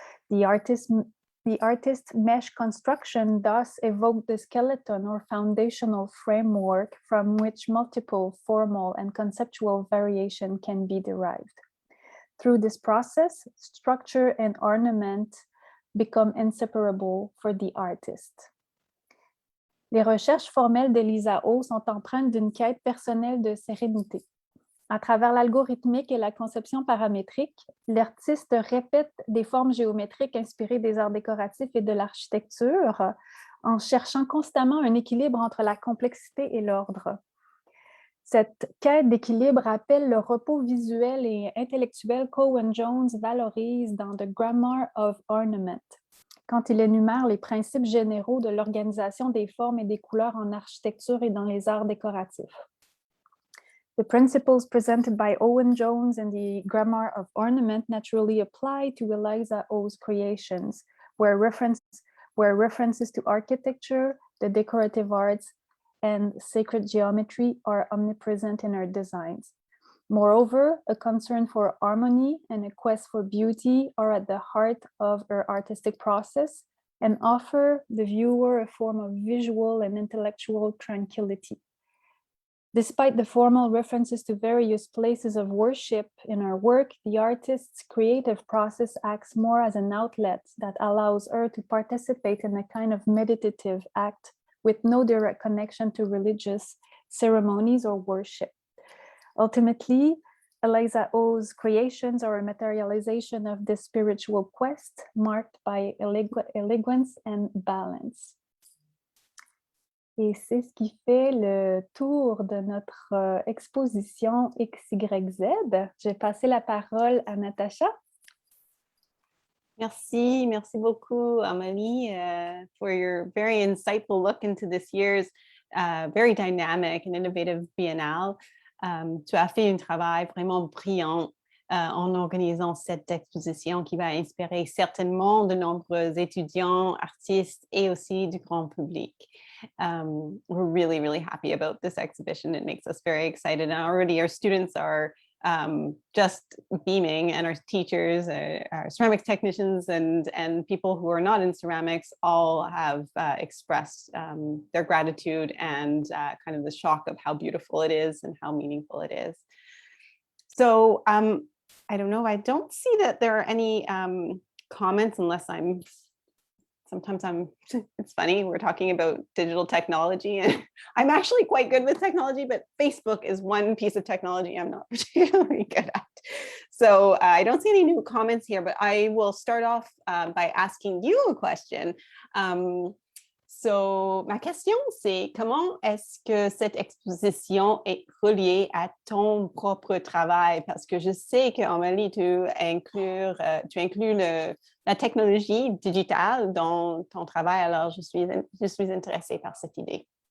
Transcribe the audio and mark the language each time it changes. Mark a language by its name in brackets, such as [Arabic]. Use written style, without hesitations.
[English] The artist's mesh construction thus evoked the skeleton or foundational framework from which multiple formal and conceptual variation can be derived. Through this process, structure and ornament become inseparable for the artist. [French] Les recherches formelles d'Eliza Au sont empreintes d'une quête personnelle de sérénité. À travers l'algorithmique et la conception paramétrique, l'artiste répète des formes géométriques inspirées des arts décoratifs et de l'architecture en cherchant constamment un équilibre entre la complexité et l'ordre. Cette quête d'équilibre appelle le repos visuel et intellectuel qu'Owen-Jones valorise dans The Grammar of Ornament, quand il énumère les principes généraux de l'organisation des formes et des couleurs en architecture et dans les arts décoratifs. [English] The principles presented by Owen-Jones in the Grammar of Ornament naturally apply to Eliza Au's creations, where references to architecture, the decorative arts, and sacred geometry are omnipresent in her designs. Moreover, a concern for harmony and a quest for beauty are at the heart of her artistic process and offer the viewer a form of visual and intellectual tranquility. Despite the formal references to various places of worship in her work, the artist's creative process acts more as an outlet that allows her to participate in a kind of meditative act with no direct connection to religious ceremonies or worship. Ultimately, Eliza Au's creations are a materialization of this spiritual quest marked by elegance and balance. [French] Et c'est ce qui fait le tour de notre exposition XYZ. Je vais passer la parole à Natacha. Merci beaucoup, [English] Amélie, for your very insightful look into this year's very dynamic and innovative biennale. [French] Tu as fait un travail vraiment brillant en organisant cette exposition qui va inspirer certainement de nombreux étudiants, artistes et aussi du grand public. [English] We're really, really happy about this exhibition. It makes us very excited. And already our students are just beaming, and our teachers, our ceramics technicians, and people who are not in ceramics all have expressed their gratitude and kind of the shock of how beautiful it is and how meaningful it is. So I don't know, I don't see that there are any comments unless it's funny, we're talking about digital technology and I'm actually quite good with technology, but Facebook is one piece of technology I'm not particularly good at. So I don't see any new comments here, but I will start off by asking you a question. [French] So ma question, c'est comment est-ce que cette exposition est reliée à ton propre travail? Parce que je sais qu'Amélie, tu inclus la technologie digitale dans ton travail, alors je suis intéressée par cette idée.